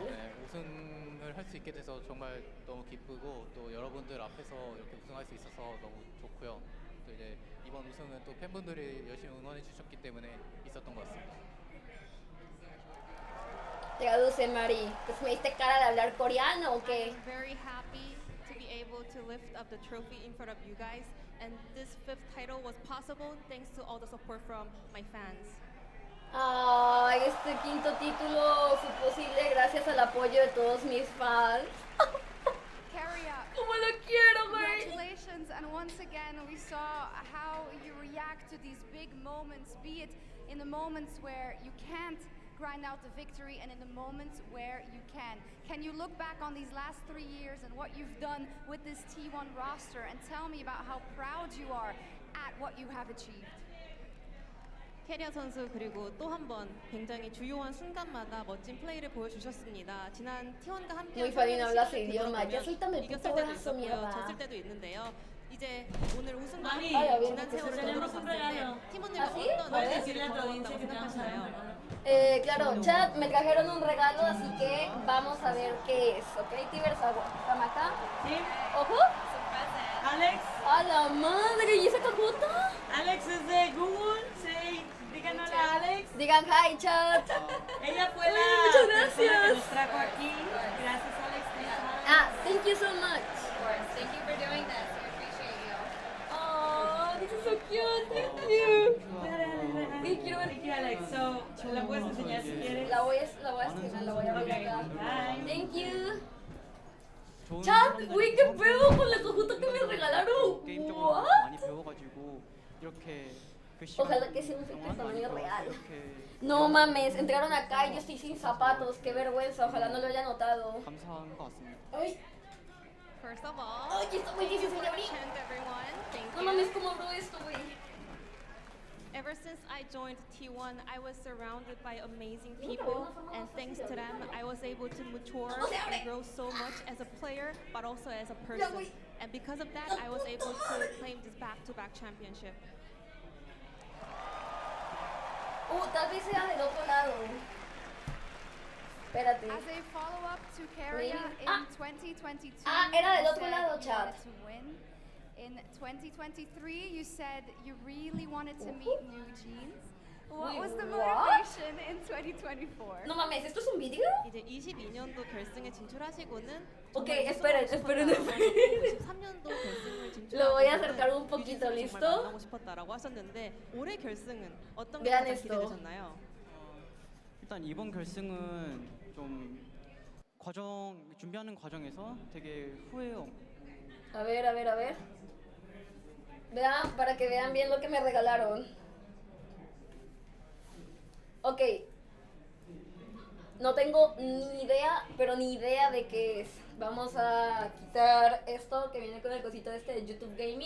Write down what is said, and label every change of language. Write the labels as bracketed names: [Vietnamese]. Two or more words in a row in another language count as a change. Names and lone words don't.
[Korean] 네, 우승을 할 수 있게 돼서 정말 너무 기쁘고 또 여러분들 앞에서 이렇게 우승할 수 있어서 너무 좋고요. 또 이제 이번 우승은 또 팬분들이 열심히 응원해 주셨기 때문에 있었던 것 같습니다. [Spanish] Traduce, Mari. Pues me diste cara de hablar coreano o qué? [English] I'm very happy to be able to lift up the trophy in front of you guys. And this 5th title was possible thanks to all the support from my fans. [Spanish] Ay, este 5º título fue posible gracias al apoyo de todos mis fans. Carria, ¿Cómo lo quiero, güey? [English] Congratulations, and once again we saw how you react to these big moments, be it in the moments where you can't grind out the victory and in the moments where you can. Can you look back on these last 3 years and what you've done with this T1 roster and tell me about how proud you are at what you have achieved? [Korean] 캐리어 선수 그리고 또 한 번 굉장히 주요한 순간마다 멋진 플레이를 보여주셨습니다. 지난 T1과 함께 [Spanish] Muy fácil hablar ese idioma. Ya suéltame el puto brazo, [Korean] 있었고요. [Spanish] mierda. [Korean] 졌을 때도 있는데요. 이제 오늘 우승과 [Spanish] Mami, [Korean] 지난 세월을 되돌아봤을 때 팀원들과 어떤 얘기를 걸어왔다고 생각하시나요? [Spanish] Claro, chat, me trajeron un regalo, así que vamos a ver qué es, ¿ok? Tigers, ¿estamos acá? Sí. ¿Ojo? Alex. ¡A la madre! ¿Y esa cajota? Alex es de Google. Sí. Digan hola, Alex. Digan hi, chat. Ella fue la muchas persona que gracias. nos trajo aquí. Gracias, Alex. [English] Thank you so much. Thank you for doing this. We appreciate you. Oh, this is so cute. Thank you. Thank you, Alex. So, [Spanish] ¿la puedes enseñar si quieres? La voy a escribir, la voy a abrir acá. [English] Bye. Thank you. [Spanish] Chat, güey, qué pedo con la cajota que me regalaron. [English] What? [Korean] 많이 배워가지고 이렇게 [Spanish] Ojalá que sea un fake tamaño real. No mames, entraron acá y yo estoy sin zapatos. Qué vergüenza, ojalá no lo haya notado. [Korean] 감사한 것 같습니다. [Spanish] Ay, [English] First of all, [Spanish] ay, está muy difícil de abrir. [English] everyone. Thank [Spanish] No [English] you. [Spanish] mames, ¿cómo abro esto, güey? [English] Ever since I joined T1, I was surrounded by amazing people, and thanks to them, I was able to mature and grow so much as a player, but also as a person. And because of that, I was able to claim this back-to-back championship. [Spanish] Tal vez sea del otro lado. Espérate. [English] As a follow-up to Carria in 2022, [Spanish] era del [English] you [Spanish] otro [English] said [Spanish] lado, [English] you [Spanish] chat. [English] wanted to win. In 2023, you said you really wanted to meet New Jeans. What Wait, was the what? motivation in 2024? [Spanish] No mames, ¿esto es un vídeo? [Korean] 이제 22년도 결승에 진출하시고는 [Spanish] Ok, [Korean] 정말 [Spanish] esperen, [Korean] 우승하고 [Spanish] esperen, [Korean] 싶었다. [Spanish] esperen. [Korean] 23년도 결승을 [Spanish] Lo voy a [Korean] 진출하고는 [Spanish] acercar un poquito, [Korean] 유진스를 [Spanish] ¿listo? [Korean] 정말 만나고 싶었다라고 하셨는데 올해 결승은 어떤 게 [Spanish] Vean [Korean] 가장 [Spanish] esto. [Korean] 기대되셨나요? 일단 이번 결승은 좀 준비하는 과정에서 되게 후회요. [Spanish] A ver, a ver, a ver. Vean, para que vean bien lo que me regalaron. Ok. No tengo ni idea, pero ni idea de qué es. Vamos a quitar esto que viene con el cosito este de YouTube Gaming.